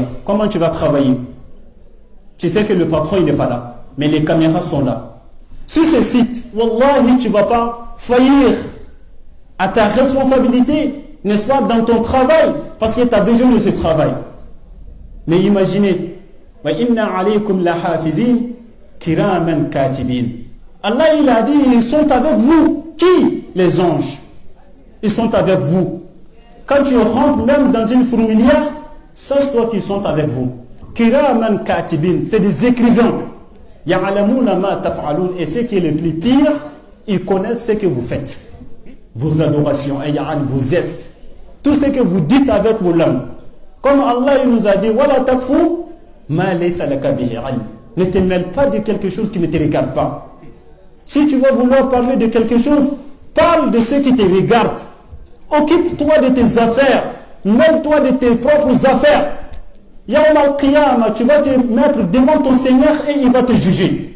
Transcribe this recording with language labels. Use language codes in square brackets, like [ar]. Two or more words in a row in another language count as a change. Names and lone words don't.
[fr] Comment tu vas travailler? Tu sais que le patron, il n'est pas là, mais les caméras sont là. Sur ce site, wallahi, tu ne vas pas faillir à ta responsabilité, n'est-ce pas, dans ton travail, parce que tu as besoin de ce travail. Mais imaginez, [ar] وإن عليكم لحافظين كراما كاتبين. [fr] Allah il a dit, ils sont avec vous. Qui? Les anges. Ils sont avec vous. Quand tu rentres même dans une fourmilière, sache-toi qu'ils sont avec vous. [ar] كراما كاتبين, [fr] c'est des écrivains. [ar] يعلمون ما تفعلون, [fr] et ce qui est le plus pire, ils connaissent ce que vous faites. Vos adorations, vos gestes, tout ce que vous dites avec vos langues. Comme Allah il nous a dit, [ar] ولا تقف ما ليس لك به علم. [fr] Ne te mêle pas de quelque chose qui ne te regarde pas. Si tu vas vouloir parler de quelque chose, parle de ce qui te regarde. Occupe-toi de tes affaires. Mêle-toi de tes propres affaires. [ar] يوم القيامة, [fr] tu vas te mettre devant ton Seigneur et il va te juger.